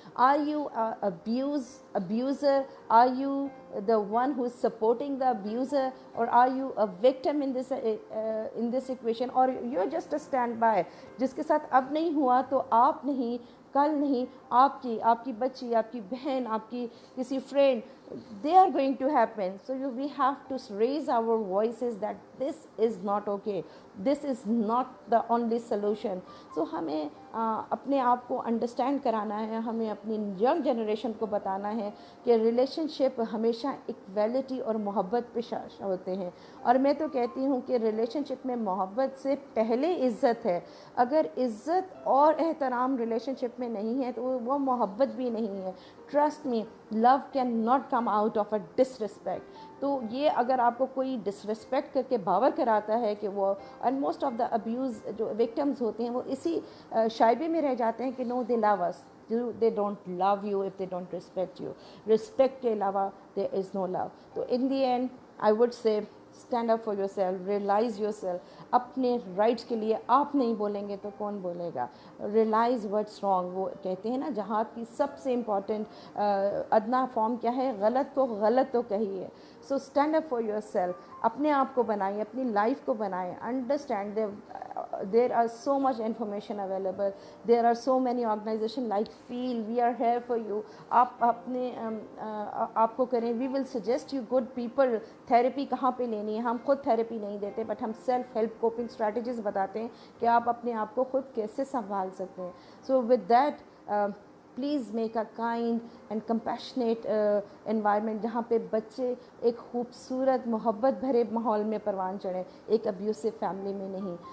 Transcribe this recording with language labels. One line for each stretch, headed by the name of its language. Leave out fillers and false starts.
English: Are you abuser? Are you the one who is supporting the abuser, or are you a victim in this equation, or you're just a standby
Urdu: جس کے ساتھ اب نہیں ہوا تو آپ نہیں، کل نہیں، آپ کی بچی، آپ کی بہن، آپ کی کسی friend,
English: they are going to happen. So we have to raise our voices that this is not okay, this is not the only solution.
Urdu: So ہمیں اپنے آپ کو انڈرسٹینڈ کرانا ہے، ہمیں اپنی ینگ جنریشن کو بتانا ہے کہ ریلیشن شپ ہمیشہ ایکویلٹی اور محبت پہ ہوتے ہیں. اور میں تو کہتی ہوں کہ ریلیشن شپ میں محبت سے پہلے عزت ہے. اگر عزت اور احترام ریلیشن شپ میں نہیں ہے تو وہ محبت بھی نہیں ہے.
English: Trust me, love can not come out of a disrespect.
Urdu: تو یہ اگر آپ کو کوئی ڈس رسپیکٹ کر کے باور کراتا ہے کہ وہ،
English: and most of the abuse
Urdu: جو وکٹمز ہوتے ہیں وہ اسی شائبے میں رہ جاتے ہیں کہ
English: No they love us. They don't love you if they don't respect you. Respect
Urdu: کے علاوہ
English: there is no love. تو in the end I would say stand up for yourself, realize yourself.
Urdu: اپنے رائٹس کے لیے آپ نہیں بولیں گے تو کون بولے گا.
English: realize what's wrong.
Urdu: وہ کہتے ہیں نا جہاد کی سب سے امپورٹنٹ ادنا فارم کیا ہے؟ غلط کو غلط تو کہیے.
English: So stand up for yourself.
Urdu: اپنے آپ کو بنائیں، اپنی لائف کو بنائیں.
English: Understand there are so much information available, there are so many organizations like feel, we are here for you.
Urdu: آپ اپنے آپ کو کریں.
English: we will suggest you good people.
Urdu: Therapy کہاں پہ لینی ہے؟ ہم خود تھیراپی نہیں دیتے، بٹ ہم سیلف ہیلپ کوپنگ اسٹریٹجیز بتاتے ہیں کہ آپ اپنے آپ کو خود کیسے سنبھال سکتے ہیں.
English: so with that please make a kind and compassionate environment
Urdu: جہاں پہ بچے ایک خوبصورت محبت بھرے ماحول میں پروان چڑھیں، ایک ابیوسو فیملی میں نہیں.